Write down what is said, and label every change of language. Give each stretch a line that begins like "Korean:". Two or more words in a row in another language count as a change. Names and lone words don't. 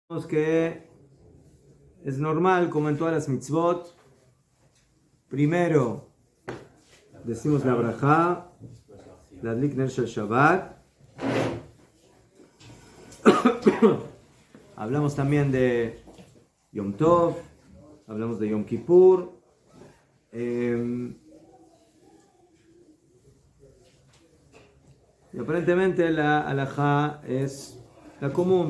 Spanish: Que es normal, como en todas las mitzvot, primero decimos la brajá,
Hebrew: להדליק נר של שבת.
Spanish: Hablamos también de Yom Tov, hablamos de Yom Kippur. Y aparentemente la halajá es la común.